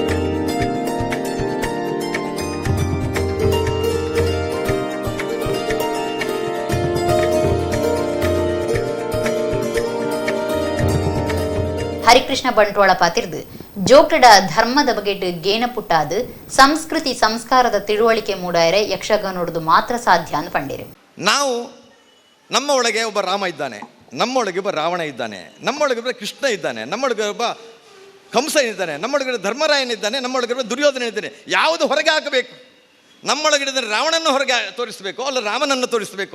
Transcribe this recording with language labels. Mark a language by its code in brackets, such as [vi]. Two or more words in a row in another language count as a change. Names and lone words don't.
[tcy] ಹರಿಕೃಷ್ಣ ಬಂಟ್ವಾಳ ಪಾತಿರ್ದು ಜೋಕ್ಲಡ ಧರ್ಮದ ಬಗೆಟ್ ಗೇನ ಪುಟ್ಟಾದು ಸಂಸ್ಕೃತಿ ಸಂಸ್ಕಾರದ ತಿಳುವಳಿಕೆ ಮೂಡಾಯರೆ ಯಕ್ಷಗಾನೋಡದು ಮಾತ್ರ ಸಾಧ್ಯ ಅಂತ ಪಂಡಿರು. [kn] ನಾವು ನಮ್ಮ ಒಳಗೆ ಒಬ್ಬ ರಾಮ ಇದ್ದಾನೆ, ನಮ್ಮೊಳಗೊಬ್ಬ ರಾವಣ ಇದ್ದಾನೆ, ನಮ್ಮೊಳಗೊಬ್ಬ ಕೃಷ್ಣ ಇದ್ದಾನೆ, ನಮ್ಮೊಳಗೊಬ್ಬ ಕಂಸ ಇದ್ದಾನೆ, ನಮ್ಮೊಳಗಡೆ ಧರ್ಮರಾಯನಿದ್ದಾನೆ, ನಮ್ಮೊಳಗಡೆ ದುರ್ಯೋಧನ ಇದ್ದಾನೆ. ಯಾವುದು ಹೊರಗೆ ಹಾಕಬೇಕು? ನಮ್ಮೊಳಗಡೆ ರಾವಣನ್ನು ಹೊರಗೆ ತೋರಿಸಬೇಕೋ ಅಲ್ಲ ರಾಮನನ್ನು ತೋರಿಸಬೇಕೋ?